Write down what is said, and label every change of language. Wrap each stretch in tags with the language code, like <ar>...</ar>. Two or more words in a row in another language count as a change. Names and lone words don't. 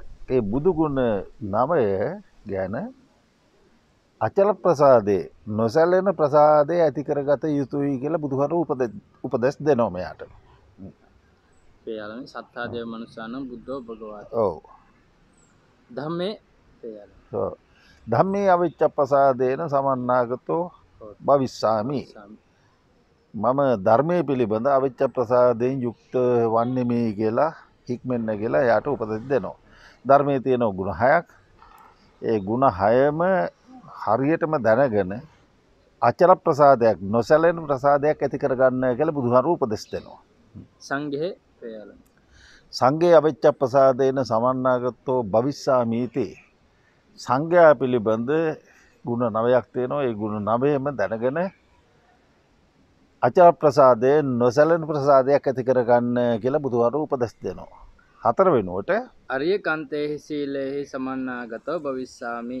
<si>ඒ බුදු ගුණ 9 ගැන අචල ප්‍රසාදේ නොසැලෙන ප්‍රසාදේ ඇති කරගත යුතුයි කියලා බුදුහාමුදුරුවෝ උපදෙස් දෙනවා මෙයාට.</si> <pi>පේයලනේ සත්තාදේව මනුස්සානම් බුද්ධෝ භගවාති.</pi> <si>ඔව්.</si> <pi>ධම්මේ පේයල.</pi> <si>ඔව්.</si> <pi>ධම්මේ අවිච්ඡප්පසාදේන සමන්නාගතෝ භවිස්සාමි.</pi> <si>මම ධර්මයේ පිළිබඳ අවිච්ඡප්පසාදයෙන් යුක්ත වන්නේ මේ කියලා හික්මෙන්න කියලා එයාට උපදෙස් දෙනවා. ධර්මයේ තියෙන ගුණ 6ක්. ඒ ගුණ 6ම හරියටම දැනගෙන අචල ප්‍රසාදයක් නොසැලෙන ප්‍රසාදයක් ඇති කරගන්න කියලා බුදුහාමුදුරුවෝ උපදෙස් දෙනවා.</si> <pi>සංඝේ පේයල. සංඝේ අවිච්ඡප්පසාදේන සමන්නාගතෝ භවිස්සාමීති.</pi> <si>සංඝයා පිළිබඳ ගුණ 9ක් තියෙනවා. ඒ ගුණ 9ම දැනගෙන අචල ප්‍රසාදයෙන් නොසැලෙන ප්‍රසාදයක් ඇති කරගන්න කියලා බුදුහාමුදුරුවෝ උපදෙස් දෙනවා. 4 වෙනුවට</si> <pi>අරියකාන්තේහි සීලේහි සමන්නාගතෝ භවිස්සාමි.</pi>